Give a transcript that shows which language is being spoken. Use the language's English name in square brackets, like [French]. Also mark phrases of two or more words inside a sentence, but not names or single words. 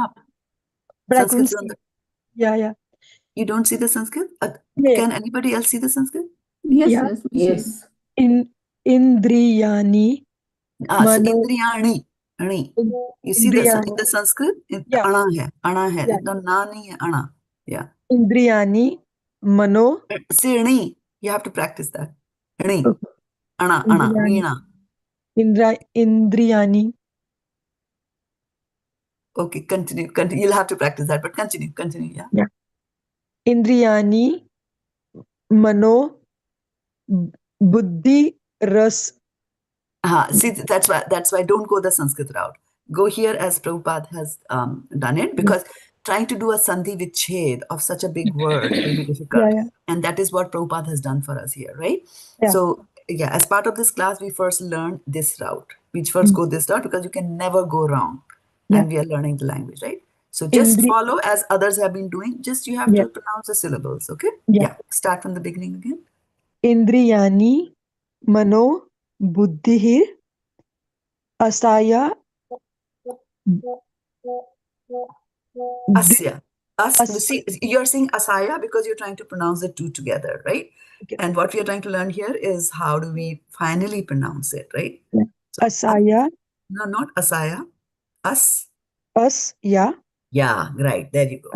[English] top. But I Sanskrit couldn't is on see. the, Yeah. you don't see the Sanskrit? Yeah. Can anybody else see the Sanskrit? Yes, Yeah. yes, we see. Yes. [Sanskrit] Indriyāṇi [English] So [Sanskrit] mano. indriyāṇi. Ani. [English] You see the in the Sanskrit? Yeah. [Hindi] Ana hai. Ana hai. [English] Yeah. It's not [Hindi] na nahi hai, [English] ana. Yeah. [Sanskrit] Indriyāṇi mano. [English] Say ani. You have to practice that. [Sanskrit] Ani. [English] Okay. [Sanskrit] Ana. Indriyāṇi. Veena. Indriyāṇi. [English] Okay, continue. You'll have to practice that, but continue. Yeah. [Sanskrit] Indriyāṇi mano buddhi ras. [English] See, that's why don't go the Sanskrit route. Go here as Prabhupada has done it, because trying to do a sandhi with ched of such a big word will be difficult. Yeah. And that is what Prabhupada has done for us here, right? Yeah. So, yeah, as part of this class, we first learn this route. We first go this route because you can never go wrong. Yeah. And we are learning the language, right? So just follow as others have been doing. Just you have to pronounce the syllables, okay? Yeah. Start from the beginning again. [Sanskrit] Indriyāṇi mano buddhihi asya. Asya. [English] See, you're saying asaya because you're trying to pronounce the two together, right? Okay. And what we are trying to learn here is how do we finally pronounce it, right? Yeah. So, [Sanskrit] Asya. [English] No, not asaya. [Sanskrit] Asya. [English] Yeah, right. There you go.